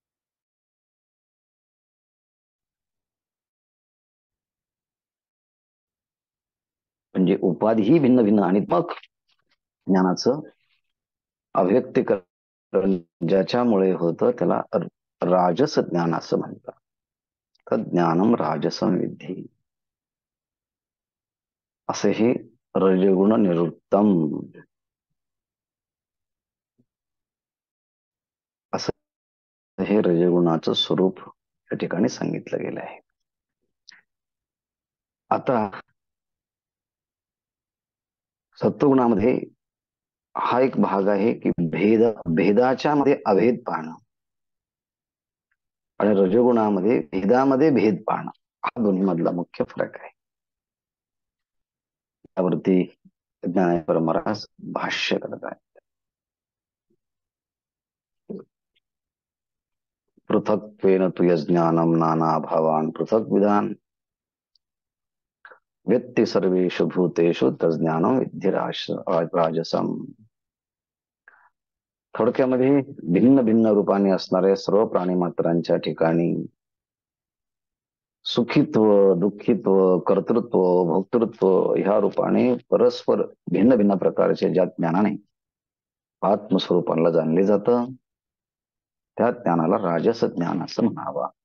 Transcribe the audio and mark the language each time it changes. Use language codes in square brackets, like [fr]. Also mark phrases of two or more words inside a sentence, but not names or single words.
[mr] म्हणजे उपाधी ही भिन्न भिन्न आणि मग ज्ञानाचं अव्यक्तीकरण ज्याच्यामुळे होतं त्याला राजस ज्ञान असं म्हणतात. [sa] तर ज्ञानम राजसं विद्धी, [mr] असे हे रजगुण निरुत्तम असं हे रजगुणाचं स्वरूप या ठिकाणी सांगितलं गेलं आहे. आता सत्वगुणामध्ये हा एक भाग आहे की भेदाच्या मध्ये अभेद पाहणं, आणि रजगुणामध्ये भेदामध्ये भेद पाहणं, हा दोन्ही मधला मुख्य फरक आहे. त्यावरती ज्ञान परंपरा भाष्य करत आहे. [sa] पृथक्त्वेन तु यज्ञानम नाना भावान पृथक विधान व्यक्ती सर्वेषु भूतेषु तज्ज्ञानम विद्धि राजसम. [mr] थोडक्यामध्ये भिन्न भिन्न रूपाने असणाऱ्या सर्व प्राणीमात्रांच्या ठिकाणी सुखित्व, दुःखित्व, कर्तृत्व, भोक्तृत्व ह्या रूपाने परस्पर भिन्न भिन्न प्रकारचे ज्या ज्ञानाने आत्मस्वरूपाला जाणले जातं, त्या ज्ञानाला राजस ज्ञान असं म्हणावा.